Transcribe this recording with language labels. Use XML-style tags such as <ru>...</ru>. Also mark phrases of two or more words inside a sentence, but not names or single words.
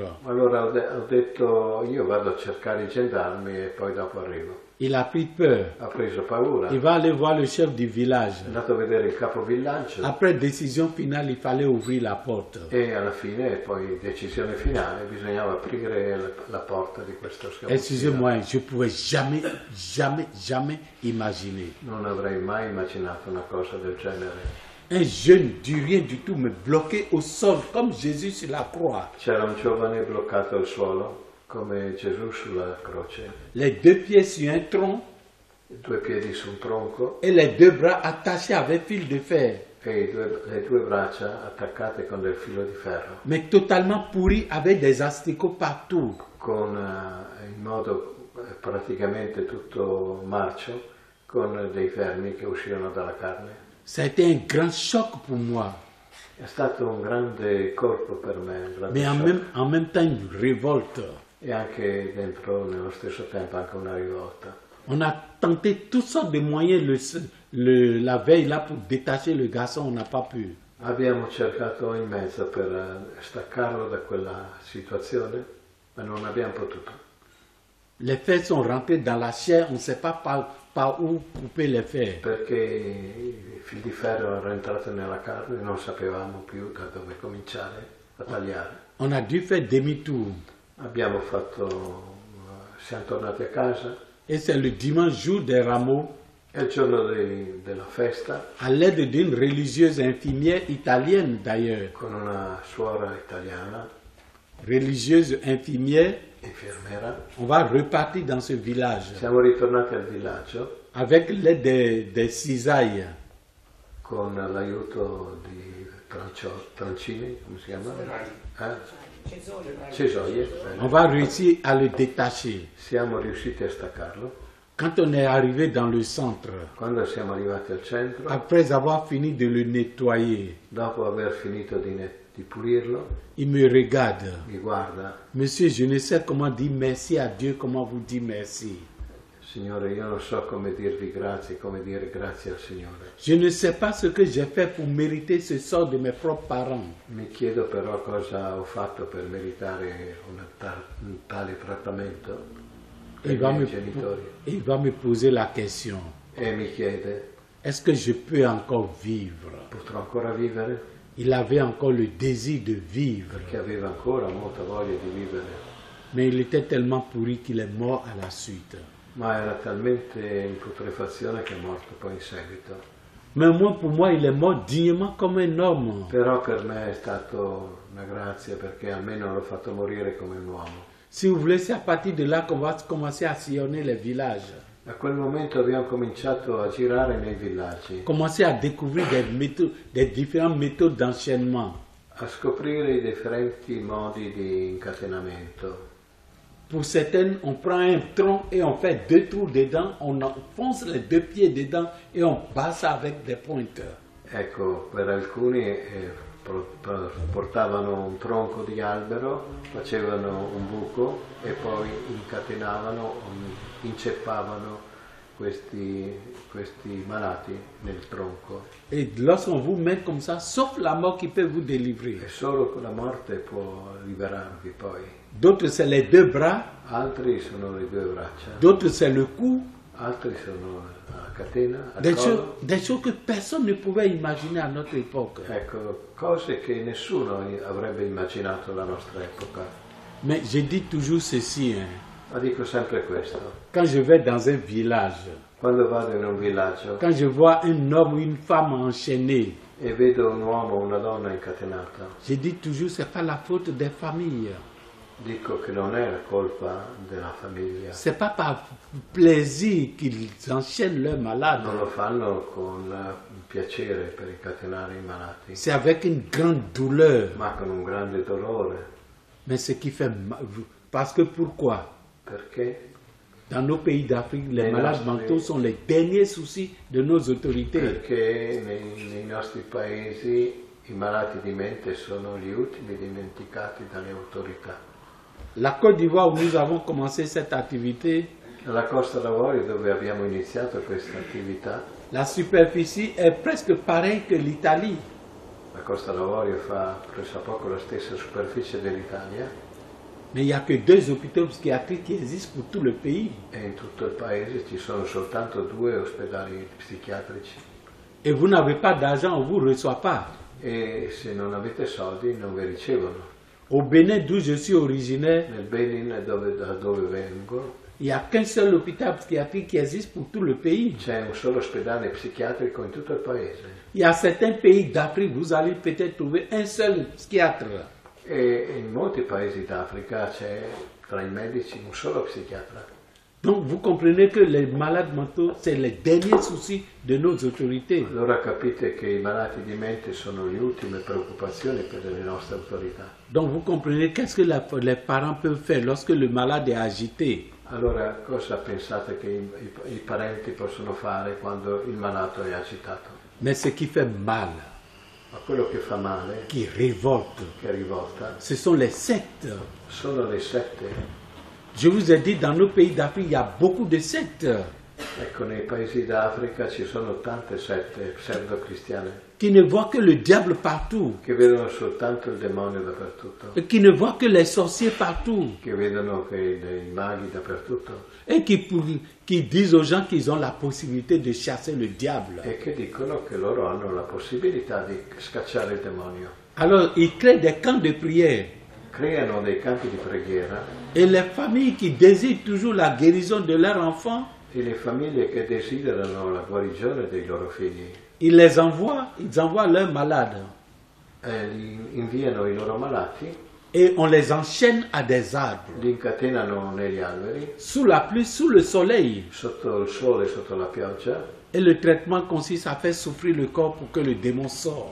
<it>Allora ho detto io vado a cercare i gendarmi e poi dopo arrivo.</it> <fr>Il a pris peur.</fr> <it>Ha preso paura,</it> <fr>Il va aller voir le chef du village.</fr> <it>è andato a vedere il capovillaggio</it> <fr>Après décision finale, il fallait ouvrir la porte.</fr> <it>e alla fine, poi decisione finale, bisognava aprire la porta di questo scappatoio.</it> <fr>Excusez-moi, je ne pouvais jamais imaginer.</fr> <it>Non avrei mai immaginato una cosa del genere.</it> <fr>Un jeune du rien du tout me bloquait au sol comme Jésus sur la croix.</fr> <it>C'era un giovane bloccato al suolo come Gesù sulla croce,</it> <fr>les deux pieds sur un tronc</fr> <it>2 piedi su un tronco</it> <fr>et les deux bras attachés avec fil de fer,</fr> <it>e le 2 braccia attaccate con del filo di ferro,</it> <fr>mais totalement pourris avec des asticots partout.</fr> <it>con in modo praticamente tutto marcio, con dei vermi che uscivano dalla carne.</it> <fr>Ça a été un grand choc pour moi,</fr> <it>È stato un grande colpo per me, un grande</it> <fr>mais</fr> <it>shock.</it> <fr>en même temps une révolte.</fr> <it>E anche dentro, nello stesso tempo, anche una rivolta.</it> <fr>On a tenté toutes sortes de moyens la veille là pour détacher le garçon, on n'a pas pu.</fr> <it>Abbiamo cercato in mezzo per staccarlo da quella situazione, ma non abbiamo potuto.</it> <fr>Les fers sont rentrés dans la chair, on ne sait pas par où couper les fers.</fr> <it>Perché i fili di ferro erano entrati nella carne e non sapevamo più da dove cominciare a tagliare.</it> <fr>On a dû faire demi-tour.</fr> <it>Siamo tornati a casa</it> <fr>Et c'est le dimanche jour des rameaux,</fr> <it>e il giorno della festa,</it> <fr>à l'aide d'une religieuse infirmière italienne d'ailleurs,</fr> <it>con una suora italiana,</it> <fr>religieuse infirmière,</fr> <it>infermiera,</it> <fr>on va repartir dans ce village</fr> <it>siamo ritornati al villaggio</it> <fr>avec l'aide des cisailles.</fr> <it>con l'aiuto di trancini, come si chiama? Cesoie.</it> <fr>On va réussir à le détacher.</fr> <it>Siamo riusciti a staccarlo.</it> <fr>Quand on est arrivé dans le centre,</fr> <it>Quando siamo arrivati al centro,</it> <fr>après avoir fini de le nettoyer,</fr> <it>dopo aver finito di pulirlo,</it> <fr>il me regarde.</fr> <it>mi guarda:</it> <fr>Monsieur, je ne sais comment dire merci à Dieu, comment vous dire merci.</fr> <it>Signore, io non so come dirvi grazie, come dire grazie al Signore.</it> <fr>Je ne sais pas ce que j'ai fait pour mériter ce sort de mes propres parents.</fr> <it>Mi chiedo però cosa ho fatto per meritare un tale trattamento per i miei genitori.</it> <fr>Il va me poser la question,</fr> <it>E mi chiede:</it> <fr>est-ce que je peux encore vivre?</fr> <it>potrò ancora vivere?</it> <fr>Il avait encore le désir de vivre,</fr> <it>Che aveva ancora molta voglia di vivere,</it> <fr>mais il était tellement pourri qu'il est mort à la suite.</fr> <it>ma era talmente in putrefazione che è morto poi in seguito.</it> <fr>Mais moi, pour moi, il est mort dignement comme un homme.</fr> <it>Però per me è stato una grazia, perché almeno l'ho fatto morire come un uomo.</it> <fr>Si vous voulez, c'est à partir de là qu'on va commencer à sillonner les villages,</fr> <it>Da quel momento abbiamo cominciato a girare nei villaggi,</it> <fr>commencer à découvrir des différentes méthodes d'enchaînement.</fr> <it>a scoprire i differenti modi di incatenamento.</it> <fr>Pour certaines, on prend un tronc et on fait 2 trous dedans, on enfonce les 2 pieds dedans et on passe avec des pointeurs.</fr> <it>Ecco, per alcuni portavano un tronco di albero, facevano un buco e poi incatenavano, inceppavano questi malati nel tronco.</it> <fr>Et lorsqu'on vous met comme ça, sauf la mort qui peut vous délivrer.</fr> <it>E solo con la morte può liberarvi poi.</it> <fr>D'autres, c'est les 2 bras,</fr> <it>Altri sono le 2 braccia,</it> <fr>d'autres, c'est le cou.</fr> <it>altri sono la catena, al</it> <fr>Des</fr> <it>collo.</it> <fr>choses que personne ne pouvait imaginer à notre époque.</fr> <it>Ecco, cose che nessuno avrebbe immaginato alla nostra epoca.</it> <fr>Mais je dis toujours ceci, hein.</fr> <it>Ma dico sempre questo:</it> <fr>Quand je vais dans un village,</fr> <it>quando vado in un villaggio</it> <fr>quand je vois un homme ou une femme enchaînée,</fr> <it>e vedo un uomo o una donna incatenata,</it> <fr>je dis toujours c'est pas la faute des familles.</fr> <it>dico che non è la colpa della famiglia.</it> <fr>C'est pas par plaisir qu'ils enchaînent leurs malades.</fr> <it>Non lo fanno con piacere per incatenare i malati,</it> <fr>C'est avec une grande douleur.</fr> <it>ma con un grande dolore.</it> <fr>Mais ce qui fait mal, parce que pourquoi?</fr> <it>Perché?</it> <fr>Dans nos pays d'Afrique, les Les malades</fr> <it>nostri-</it> <fr>mentaux sont les derniers soucis de nos autorités.</fr> <it>Perché nei nostri paesi i malati di mente sono gli ultimi dimenticati dalle autorità.</it> <fr>La Côte d'Ivoire, où nous avons commencé cette activité,</fr> <it>Nella Costa d'Avorio, dove abbiamo iniziato questa attività,</it> <fr>la superficie est presque pareille que l'Italie.</fr> <it>la Costa d'Avorio fa pressappoco la stessa superficie dell'Italia,</it> <fr>Mais il n'y a que 2 hôpitaux psychiatriques qui existent pour tout le pays.</fr> <it>e in tutto il paese ci sono soltanto 2 ospedali psichiatrici.</it> <fr>Et vous n'avez pas d'argent, on ne vous reçoit pas.</fr> <it>E se non avete soldi non vi ricevono.</it> <fr>Au Bénin, d'où je suis originaire,</fr> <it>Nel Benin, da dove vengo,</it> <fr>il n'y a qu'un seul hôpital psychiatrique qui existe pour tout le pays.</fr> <it>c'è un solo ospedale psichiatrico in tutto il paese.</it> <fr>Il y a certains pays d'Afrique, vous allez peut-être trouver un seul psychiatre.</fr> <it>E in molti paesi d'Africa c'è tra i medici un solo psichiatra.</it> <fr>Donc vous comprenez que les malades mentaux, c'est les derniers soucis de nos autorités.</fr> <it>Allora capite che i malati di mente sono le ultime preoccupazioni per le nostre autorità.</it> <fr>Donc vous comprenez qu'est-ce que les parents peuvent faire lorsque le malade est agité.</fr> <it>Allora cosa pensate che i parenti possono fare quando il malato è agitato?</it> <fr>Mais ce qui fait mal,</fr> <it>Ma quello che fa male,</it> <fr>qui révolte,</fr> <it>che rivolta,</it> <fr>ce sont les sectes.</fr> <it>sono le sette.</it> <fr>Je vous ai dit, dans nos pays d'Afrique, il y a beaucoup de sectes</fr> <it>Ecco, nei paesi d'Africa ci sono tante sette pseudo-cristiane</it> <fr>qui ne voient que le diable partout,</fr> <it>che vedono soltanto il demonio dappertutto,</it> <fr>et qui ne voient que les sorciers partout,</fr> <it>che vedono che dei maghi dappertutto</it> <fr>et qui disent aux gens qu'ils ont la possibilité de chasser le diable.</fr> <it>e che dicono che loro hanno la possibilità di scacciare il demonio.</it> <fr>Alors, ils créent des camps de prière.</fr> <it>Creano dei campi di preghiera</it> <fr>Et les familles qui désirent toujours la guérison de leurs enfants,</fr> <it>e le famiglie che desiderano la guarigione dei loro figli</it> <fr>ils envoient leurs malades.</fr> <it>Inviano i loro malati,</it> <fr>Et on les enchaîne à des arbres,</fr> <it>li incatenano negli alberi,</it> <fr>sous la pluie, sous le soleil.</fr> <it>sotto il sole, sotto la pioggia.</it> <fr>Et le traitement consiste à faire souffrir le corps pour que le démon sorte.</fr>